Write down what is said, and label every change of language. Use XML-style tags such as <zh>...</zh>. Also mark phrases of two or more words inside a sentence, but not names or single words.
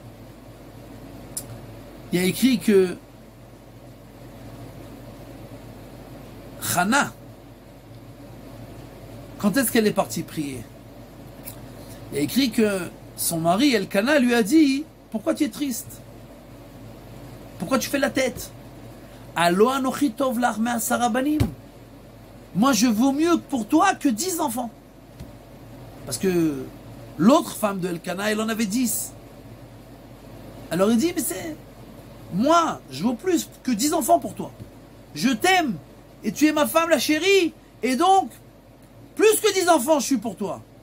<fr>Il y a écrit que Hana, quand est-ce qu'elle est partie prier? Il y a écrit que son mari Elkana lui a dit, pourquoi tu es triste? Pourquoi tu fais la tête?</fr> <he>הלוא אנכי טוב לך מעשרה בנים.</he> <fr>Moi je vaux mieux pour toi que 10 enfants. Parce que l'autre femme de Elkana, elle en avait 10. Alors il dit, mais c'est... Moi, je vaux plus que 10 enfants pour toi. Je t'aime, et tu es ma femme, la chérie, et donc, plus que 10 enfants, je suis pour toi.</fr>